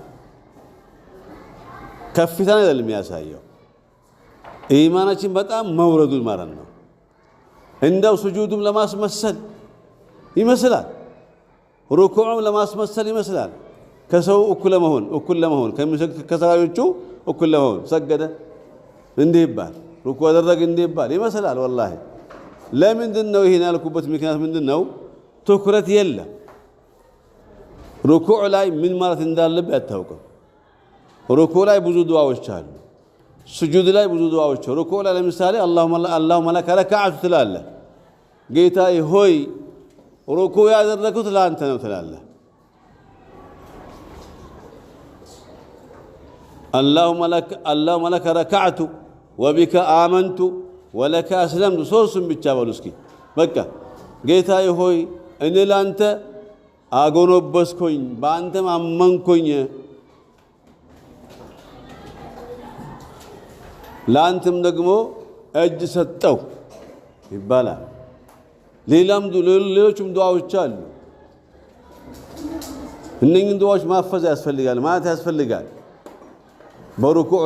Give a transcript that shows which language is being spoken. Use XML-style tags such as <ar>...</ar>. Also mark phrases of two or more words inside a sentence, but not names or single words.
<am>ከፍታን አይደለም የሚያሳየው ኢማናችን በጣም መውረዱ ማለት ነው እንደው ስጁዱም ለማስመሰል ይመስላል ሩኩዑም ለማስመሰል ይመስላል ከሰው እኩል ለመሆን ከሰራዮቹ እኩል ለመሆን ሰገደ እንዴ ይባል ሩኩዕ አደረገ እንዴ ይባል ይመስላል والله ለምንድነው ይሄን ያልኩበት ምክንያት ምንድነው ትኩረት የለም ሩኩዕ ላይ ምን ማለት እንዳለበት አታውቅም ሩኩዕ ላይ ብዙ ዱዓዎች አሉ ስጁድ ላይ ብዙ ዱዓዎች ሩኩዕ ላይ ለምሳሌ</am> <ar>اللهم لك ركعت</ar> <am>ትላለህ ጌታዬ ሆይ ሩኩዕ ያደረኩት ለአንተ ነው ትላለህ</am> <ar>اللهم لك ركعت وبك آمنت ولك أسلمت</ar> <am>ሶስቱም ብቻ በሉ እስኪ በቃ ጌታዬ ሆይ እኔ ላንተ አጎነበስኩኝ በአንተም አመንኩኝ ላንተም ደግሞ እጅ ሰጠው ይባላል ሌሎችም ዱዓዎች አሉ እነኚህን ዱዓዎች ማፈዝ ያስፈልጋል ማለት ያስፈልጋል በሩኩዕ</am>